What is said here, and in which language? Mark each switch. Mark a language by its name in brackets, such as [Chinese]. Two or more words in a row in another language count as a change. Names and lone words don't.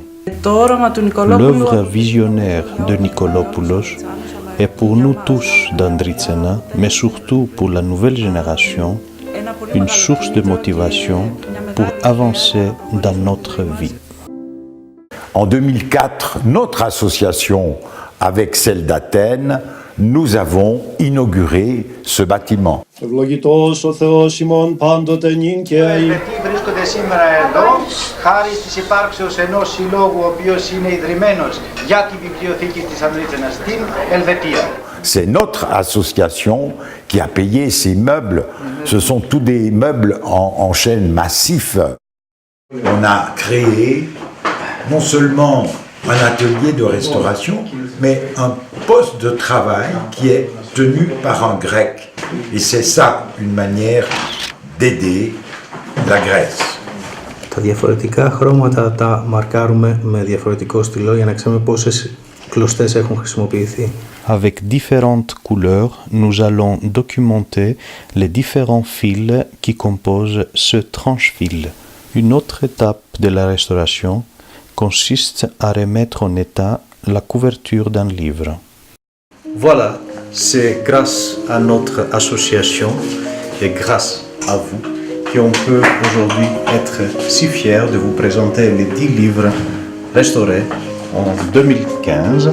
[French] L'œuvre visionnaire de Nikolopoulos est pour nous tous d'Andritsena, mais surtout pour la nouvelle génération, une source de motivation pour avancer dans notre vie. En 2004, notre association avec celle d'Athènes, nous avons inauguré ce bâtiment. [Greek] Ευλογητός ο Θεός ημών πάντοτε νυν και αεί. Ελβετοί βρίσκονται σήμερα εδώ χάρη της υπάρξεως ενός συλλόγου ο οποίος είναι ιδρυμένος για τη βιβλιοθήκη της Ανδρίτσενας στην Ελβετία. [French] C'est notre association qui a payé ces meubles. Ce sont tous des meubles en chêne massif. On a créé non seulement un atelier de restauration, mais un poste de travail qui est tenu par un grec. Et c'est ça une manière d'aider la Grèce. [Greek] Τα διαφορετικά χρώματα τα μαρκάρουμε με διαφορετικό στυλό για να ξέρουμε πόσες κλωστές έχουν χρησιμοποιηθεί. [French] Avec différentes couleurs, nous allons documenter les différents fils qui composent ce tranche-fil. Une autre étape de la restauration consiste à remettre en état la couverture d'un livre. Voilà, c'est grâce à notre association et grâce à vous qu'on peut aujourd'hui être si fiers de vous présenter les 10 livres restaurés en 2015.